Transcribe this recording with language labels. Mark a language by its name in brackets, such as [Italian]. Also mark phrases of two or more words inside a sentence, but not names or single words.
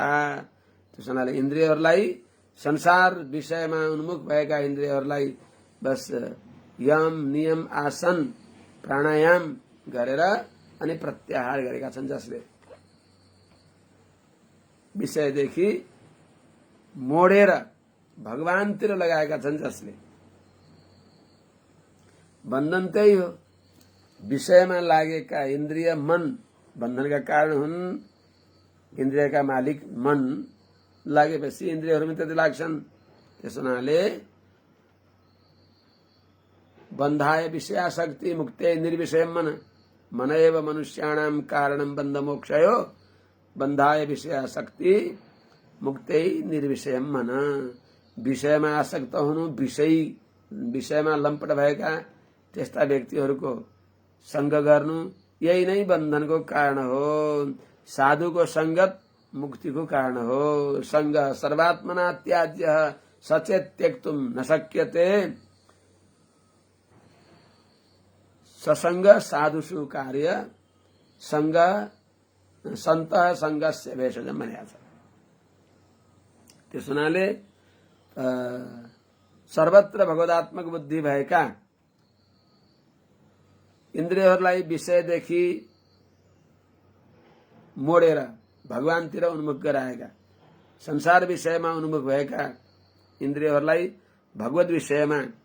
[Nepali] त्यसो हुनाले इन्द्रियहरूलाई, संसार विषयमा उन्मुख भएका इन्द्रियहरूलाई बस यम नियम आसन प्राणायाम गरेर अनि प्रत्याहार गरेका छन्, जसले विषयदेखि मोडेर भगवानतिर लगाएका छन्, जसले बन्धन त्यही हो। विषयमा लागेका इन्द्रिय मन बन्धनका कारण हुन्। इन्द्रियका मालिक मन लागेपछि इन्द्रियहरूमा त्यति लाग्छन्। त्यस हुनाले [Sanskrit] बन्धाय विषयासक्ति मुक्ते निर्विषयम मन एव मनुष्याणां कारणं बन्ध मोक्षयो बन्धाय विषयासक्ति मुक्ते निर्विषयम मन। [Nepali] विषयमा आसक्त हुनु, विषयमा लम्पट भएका त्यस्ता व्यक्तिहरूको संग गर्नु यही नै बन्धनको कारण हो। साधुको संगत मुक्तिको कारण हो। [Sanskrit] संग सर्वात्मना त्याज्य सचेत त्यक्तुम न शक्यते। ससंग साधुषु कार्य संग संत संगस्य भेषजम [Nepali] भनेको छ। त्यस हुनाले सर्वत्र भगवदात्मक बुद्धि भएका इन्द्रियहरूलाई विषयदेखि मोडेर भगवानतिर उन्मुख गराएका, संसार विषयमा उन्मुख भएका इन्द्रियहरूलाई भगवत विषयमा